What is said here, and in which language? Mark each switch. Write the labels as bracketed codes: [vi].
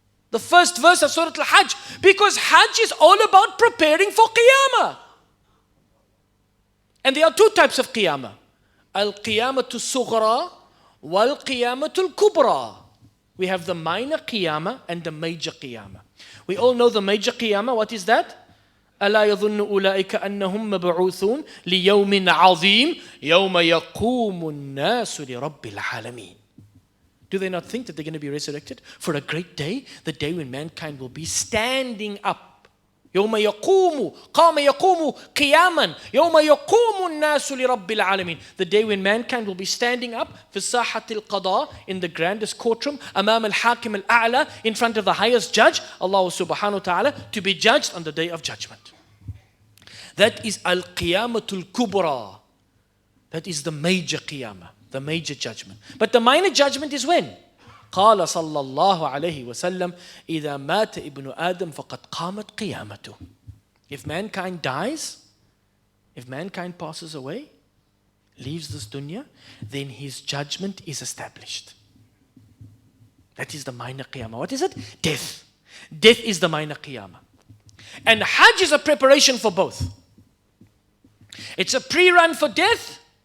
[en] The first verse of Surah Al-Hajj. Because Hajj is all about preparing for Qiyamah. And there are two types of Qiyamah. [ar] Al-Qiyamatu Sughra wal-Qiyamatu Kubra. [en] We have the minor Qiyamah and the major Qiyamah. We all know the major Qiyamah. What is that? [ar] ألا يظن أولئك أنهم مبعوثون ليوم عظيم يوم يقوم الناس لرب العالمين. [en] Do they not think that they're going to be resurrected for a great day? The day when mankind will be standing up. [ar] يوم يقوم قام يقوم قياما يوم يقوم الناس لرب العالمين. [en] The day when mankind will be standing up [ar] في ساحة القضاء, [en] in the grandest courtroom, [ar] أمام الحاكم الأعلى, [en] in front of the highest judge, Allah subhanahu wa ta'ala, to be judged on the day of judgment. That is al-qiyamatul kubra. That is the major qiyamah, the major judgment. But the minor judgment is when? [ar] قال صلى الله عليه وسلم إذا مات ابن آدم فقد قامت قيامته. [en] If mankind dies, if mankind passes away, leaves this dunya, then his judgment is established. That is the minor qiyamah. What is it? Death. Death is the minor qiyamah. And Hajj is a preparation for both. It's a pre-run for death.